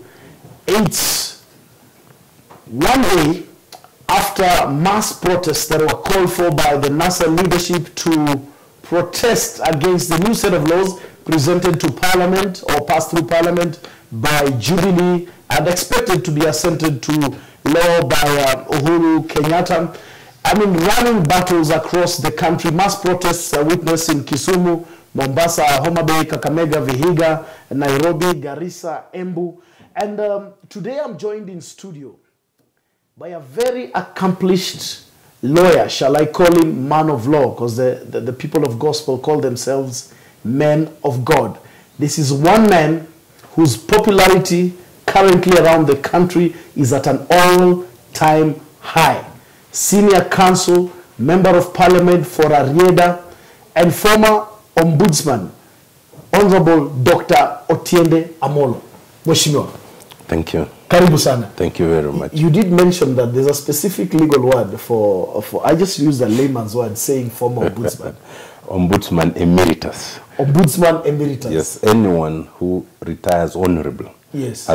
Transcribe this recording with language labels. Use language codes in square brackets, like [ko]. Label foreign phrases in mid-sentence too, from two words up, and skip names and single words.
[en] It's one day after mass protests that were called for by the NASA leadership to protest against the new set of laws presented to Parliament or passed through Parliament by Jubilee and expected to be assented to law by Uhuru Kenyatta. I mean, running battles across the country. Mass protests are witnessed in Kisumu, Mombasa, Homa Bay, Kakamega, Vihiga, Nairobi, Garissa, Embu. And today I'm joined in studio by a very accomplished lawyer. Shall I call him man of law? Because the people of gospel call themselves men of God. This is one man whose popularity currently around the country is at an all-time high. Senior counsel, member of parliament for Arieda, and former ombudsman, Honorable Dr. Otiende Amolo. Mheshimiwa. Thank you. [sw] Karibu sana. [en] Thank you very much. You did mention that there's a specific legal word for I just used a layman's word saying former ombudsman. Ombudsman emeritus. Ombudsman emeritus. Yes, anyone who retires honorable. Yes.